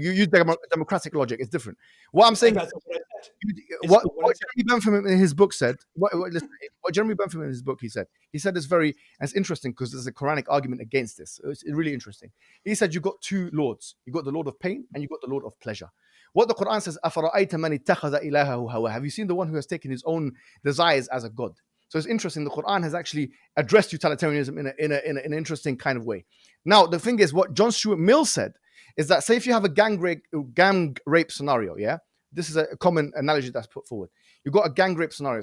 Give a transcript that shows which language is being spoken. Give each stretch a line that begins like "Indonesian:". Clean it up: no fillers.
English: You used democratic logic. It's different. What I'm saying. That's what I said. It's What what I said. Jeremy Bentham in his book said, listen, what Jeremy Bentham in his book he said it's very, and it's interesting because there's a Quranic argument against this. It's really interesting. He said you got two lords. You got the Lord of pain and you got the Lord of pleasure.
Arabic: What the Quran says, أَفَرَأَيْتَ مَنِ اتَّخَذَ إِلَهَهُ هَوَاهُ.
English: Have you seen the one who has taken his own desires as a god? So it's interesting. The Quran has actually addressed utilitarianism in an interesting kind of way. Now, the thing is, what John Stuart Mill said is that, say, if you have a gang rape scenario, yeah, this is a common analogy that's put forward. You've got a gang rape scenario.